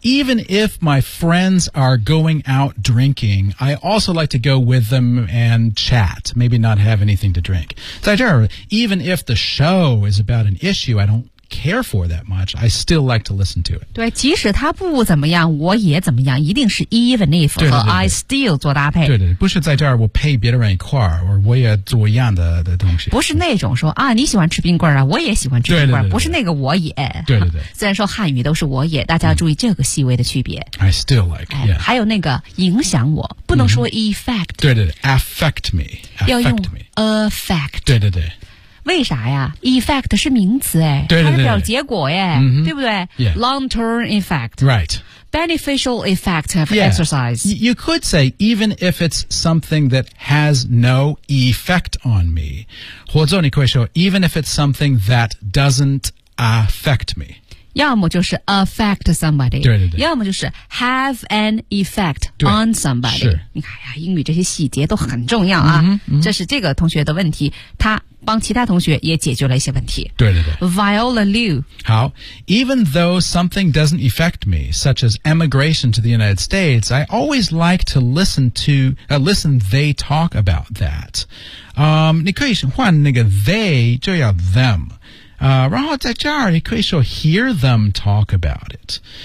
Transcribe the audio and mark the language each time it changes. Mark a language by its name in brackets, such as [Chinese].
[Chinese] 对对对， [English] even if my friends are going out drinking， I also like to go with them and chat， maybe not have anything to drink。 [Chinese] 在这儿 [English] even if the show is about an issue I don't care for that much， I still like to listen to it。 [Chinese] 对，即使他不怎么样我也怎么样，一定是 [English] even if [Chinese] 和对对对对 [English] I still [Chinese] 做搭配。对对对，不是在这儿我陪别人一块儿，我也做一样 的东西，不是那种说啊，你喜欢吃冰棍啊，我也喜欢吃冰棍。对对对对，不是那个我也。对对对，虽然说汉语都是我也，大家要注意这个细微的区别。 [English] I still like、哎、yeah。 [Chinese] 还有那个影响我不能说 effect、对对对， [English] affect me， [Chinese] 要用 affect。对对对，为啥呀？Effect 是名词哎，对对对，它是表结果耶、 [English] mm-hmm. [Chinese] 对不对、 [English] yeah. Long term effect. Right. Beneficial effect of、 yeah. exercise. You could say even if it's something that has no effect on me. [Chinese] 或者你可以说 [English] even if it's something that doesn't affect me. [Chinese] 要么就是 [English] affect somebody. [Chinese] 对对对，要么就是 [English] have an effect on somebody. [Chinese] 是，你看呀，英语这些细节都很重要啊、 [English] mm-hmm. [Chinese] 这是这个同学的问题，他帮其他同学也解决了一些问题。对对对。 Viola Liu。好。 [English] Even though something doesn't affect me, such as emigration to the United States, I always like to listen they talk about that. [Chinese] 你可以换那个 they, 就要 them。然后在这儿你可以说 [English] hear them talk about it。